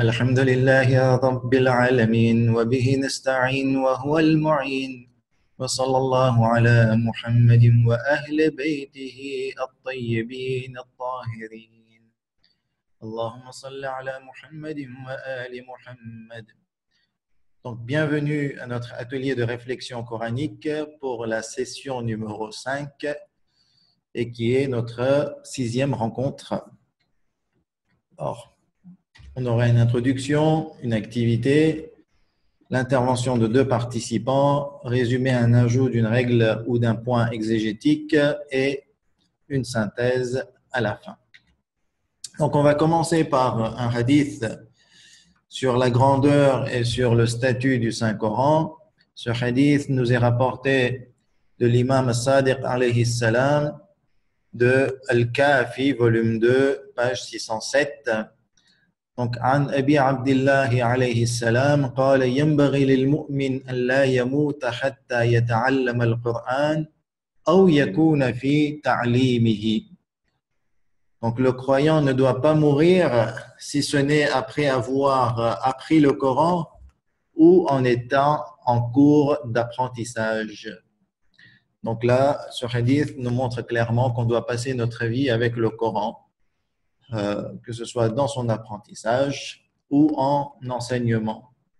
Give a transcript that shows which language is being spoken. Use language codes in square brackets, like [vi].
[ar] الحمد لله رب العالمين وبه نستعين وهو المعين وصلى الله على محمد وأهل بيته الطيبين الطاهرين. اللهم صل على محمد وآل محمد. [fr] Donc, bienvenue à notre atelier de réflexion coranique pour la session numéro 5 et qui est notre 6e rencontre. Alors, on aura une introduction, une activité, l'intervention de 2 participants, résumé un ajout d'une règle ou d'un point exégétique et une synthèse à la fin. Donc, on va commencer par un hadith sur la grandeur et sur le statut du Saint-Coran. Ce hadith nous est rapporté de l'imam Sadiq alayhi salam de Al-Kafi, volume 2, page 607. [ar] Donc, عن أبي عبد الله عليه السلام قال ينبغي للمؤمن أن لا يموت حتى يتعلم القرآن أو يكون في تعليمه. [fr] Donc, le croyant ne doit pas mourir si ce n'est après avoir appris le Coran ou en étant en cours d'apprentissage. Donc là, ce hadith nous montre clairement qu'on doit passer notre vie avec le Coran, que ce soit dans son apprentissage ou en enseignement.